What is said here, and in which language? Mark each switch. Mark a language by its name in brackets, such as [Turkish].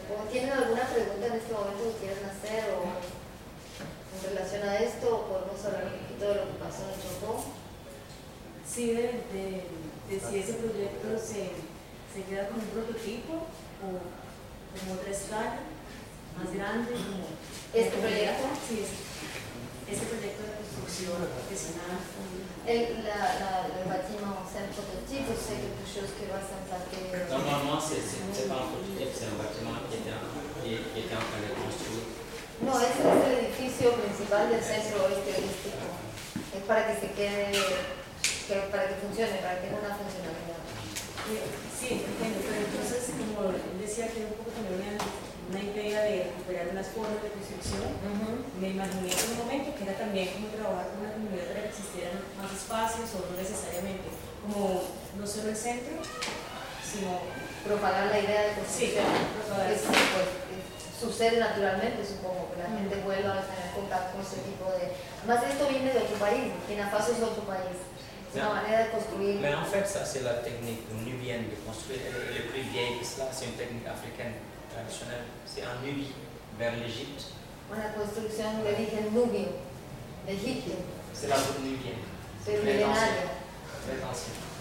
[Spanish] ¿Tienen alguna pregunta en este momento que quieran hacer o en relación a esto, o podemos hablar un poquito de lo que pasó en el Chocó? Sí, de si ese proyecto se queda con un prototipo o como otra escala más grande. Como, ¿este como proyecto? Sí, este proyecto de construcción que se da. [French] Le bâtiment, c'est un prototype ou c'est quelque chose qui va s'implanter? Normalement, c'est pas un prototype, c'est un bâtiment qui était en train de construire. Non, c'est l'édifice principal du centre oeste turistique. C'est pour que [Spanish] se quede, [French] pour que fonctionne, pour que ait une fonctionnalité. [Spanish] Sí, entiendo, pero entonces, como decía que un poco también una idea de recuperar unas formas de construcción, me imaginé en un momento que era también como trabajar con una comunidad para que existieran más espacios o no necesariamente, como no solo el centro, sino propagar la idea de construcción. Sí, propagar. Que pues, sucede naturalmente, supongo, que la gente vuelva a tener contacto con ese tipo de. Más esto viene de otro país, Burkina Faso es otro país. [French] Non, mais en fait, ça c'est la technique nubienne de construire. Elle est plus vieille que cela. C'est une technique africaine traditionnelle. C'est en Nubie, vers l'Égypte. La construction d'origine nubien, d'Égypte. C'est la route nubienne. C'est très ancien.